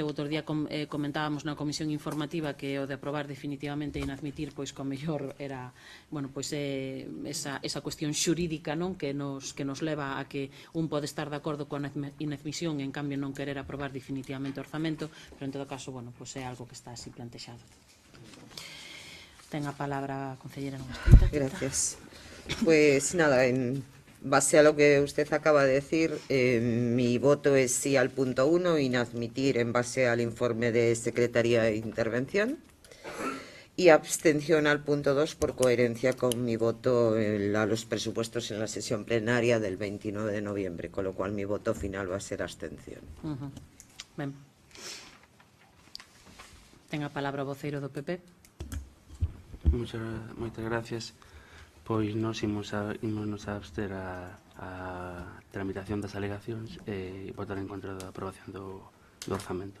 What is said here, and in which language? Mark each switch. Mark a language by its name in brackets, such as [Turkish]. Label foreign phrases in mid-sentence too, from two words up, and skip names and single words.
[Galician] O outro día comentábamos na comisión informativa que o de aprobar definitivamente e inadmitir, pois co mellor era, bueno, pois esa cuestión xurídica, non, que nos leva a que un pode estar de acordo coa inadmisión e en cambio non querer aprobar definitivamente o orzamento, pero en todo caso, bueno, pois é algo que está así plantexado. Ten a palabra a concelleira non escrita. [Spanish] Gracias. Pues nada, en base a lo que usted acaba de decir, mi voto es sí al punto 1, inadmitir en base al informe de Secretaría de Intervención, y abstención al punto 2 por coherencia con mi voto a los presupuestos en la sesión plenaria del 29 de noviembre, con lo cual mi voto final va a ser abstención. [Galician] Ben. Ten a palabra o voceiro do PP. Moitas gracias. Pois nos imos a abster a tramitación das alegacións e votar en contra da aprobación do orzamento.